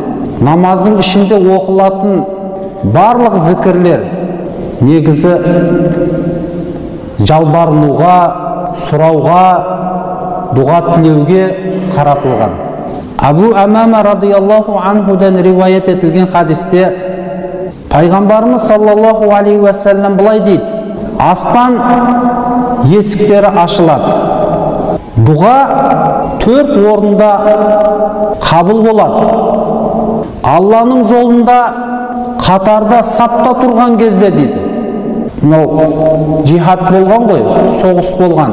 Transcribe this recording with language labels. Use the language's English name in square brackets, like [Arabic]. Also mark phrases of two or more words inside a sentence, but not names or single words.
[Kazakh] Намаздың ішінде оқылатын барлық зікірлер негізі жалбарынуға, сұрауға, дұға тілеуге қаратылған. Абу Амама [Arabic] رضي الله عنه [Kazakh] риуаят етілген хадисте Пайғамбарымыз [Arabic] صلى الله عليه وسلم [Kazakh] былай дейді: аспан есіктері ашылады. Дұға 4 орында қабыл болады. Алланың жолында қатарда сапта тұрған кезде дейді. Мынау жихад болған ғой, соғыс болған.